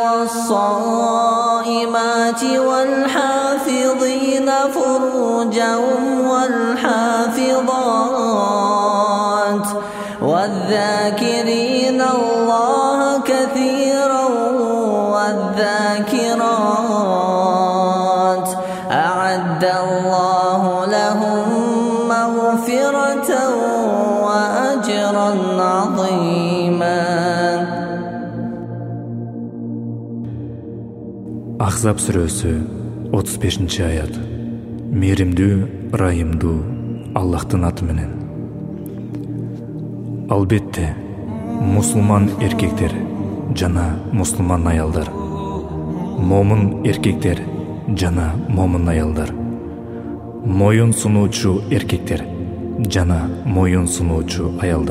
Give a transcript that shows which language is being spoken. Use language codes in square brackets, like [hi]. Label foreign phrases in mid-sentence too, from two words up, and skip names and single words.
[ar] والصائمات والحافظين فروجهم والحافظات والذاكرين الله كثيرا والذاكرات أعد الله لهم مغفرة وأجرا عظيما. [ky] Ахзаб сүрөсү 35-аят. Мээримдүү, ырайымдуу Аллахтын аты менен. Албетте, мусулман эркектер жана мусулман аялдар, момун эркектер жана момун аялдар, моюн сунуучу эркектер жана моюн сунуучу аялдар,